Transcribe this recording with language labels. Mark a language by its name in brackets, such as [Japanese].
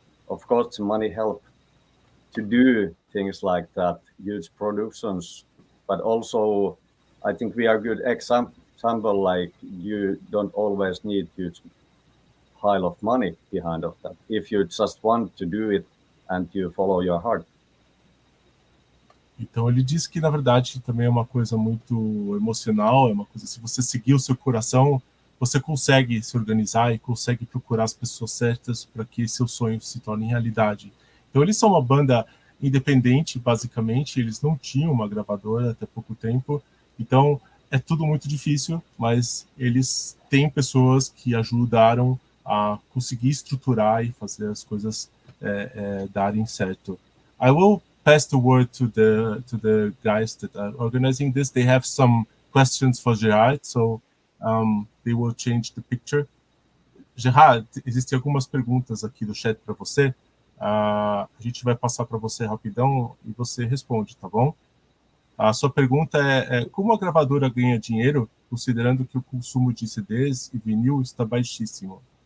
[English] Of course, the money help to do things like that, huge productions, but also I think we are good example, like you don't always need huge pile of money behind of that. If you just want to do it and you follow your heart. [Portuguese] Então ele diz que na verdade também é uma coisa muito emocional, é uma coisa, se você seguir o seu coração, você consegue se organizar e consegue procurar as pessoas certas para que seu sonho se torne realidade. Então eles são uma banda independente, basicamente, eles não tinham uma gravadora até pouco tempo, então é tudo muito difícil, mas eles têm pessoas que ajudaram a conseguir estruturar e fazer as coisas darem certo. [English] I will pass the word to the guys that are organizing this. They have some questions for Gerard, so they will change the picture. [Portuguese] Gerard, existem algumas perguntas aqui do chat para você. A gente vai passar para você rapidão e você responde, tá bom? A sua pergunta é como a gravadora ganha dinheiro, considerando que o consumo de CDs e vinil está baixíssimo?